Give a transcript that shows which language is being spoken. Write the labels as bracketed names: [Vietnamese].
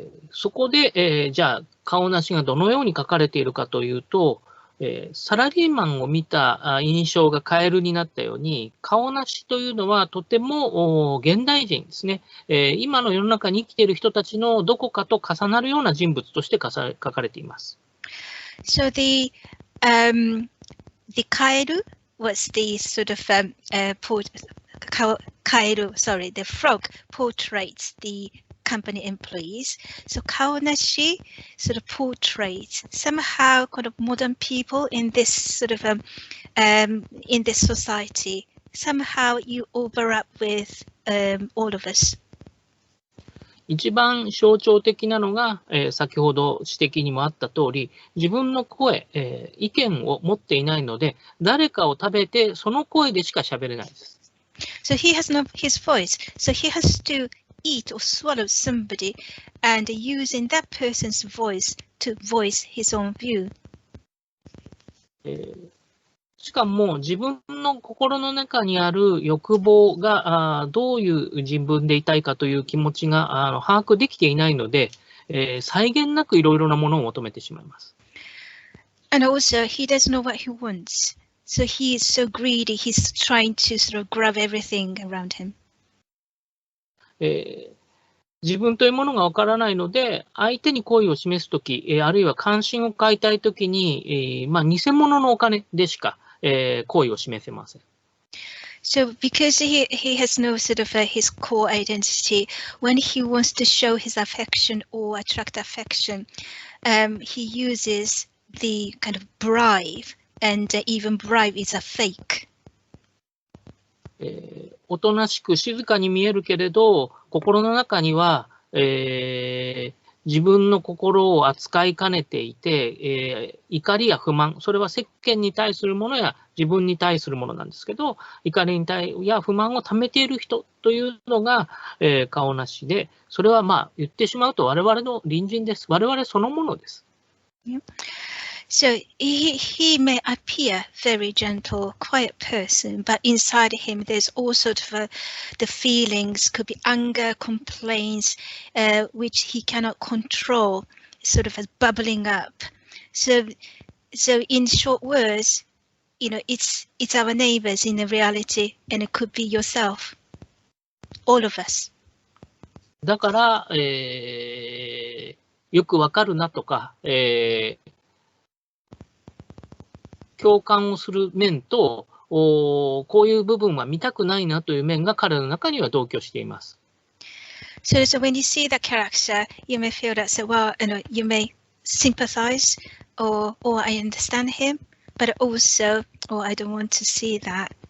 [Japanese] そこで、じゃあ顔なしがどのように書かれているかというと、サラリーマンを見た印象がカエルになったように、顔なしというのはとても現代人ですね、今の世の中に生きている人たちのどこかと重なるような人物として書かれています。 [English] So the kaeru was the sort of kaeru, sorry, the frog portrays the company employees. So kaonashi sort of portrays somehow kind of modern people in this sort of in this society. Somehow you overlap with all of us. [Japanese] 一番象徴的なのが、先ほど指摘にもあった通り、自分の声、意見を持っていないので、誰かを食べてその声でしか喋れないです。 [English] So he has no his voice. So he has to eat or swallow somebody and using that person's voice to voice his own view. [Japanese] しかも自分の心の中にある欲望がどういう自分でいたいかという気持ちが把握できていないので、際限なくいろいろなものを求めてしまいます。 [English] And also he doesn't know what he wants. So he is so greedy, he's trying to sort of grab everything around him. [Japanese] 自分というものがわからないので、相手に好意を示すとき、あるいは関心を買いたいときに、偽物のお金でしか、好意を示せません。 [English] So because he has no sort of his core identity, when he wants to show his affection or attract affection, he uses the kind of bribe, and even bribe is a fake. [Japanese] おとなしく静かに見えるけれど、心の中には、自分の心を扱いかねていて、怒りや不満、それは世間に対するものや自分に対するものなんですけど、怒りや不満を溜めている人というのが、顔なしで、それは言ってしまうと我々の隣人です。我々そのものです。 [English] So he may appear very gentle, quiet person, but inside him there's all sort of the feelings, could be anger, complaints, which he cannot control, sort of as bubbling up. So in short words, it's our neighbors in the reality, and it could be yourself, all of us. [Japanese] だから、よくわかるなとか、共感をする面と、こういう部分は見たくないなという面が彼の中には同居しています。 [English] So when you see that character, you may feel that, you may sympathize, or I understand him, but also, I don't want to see that.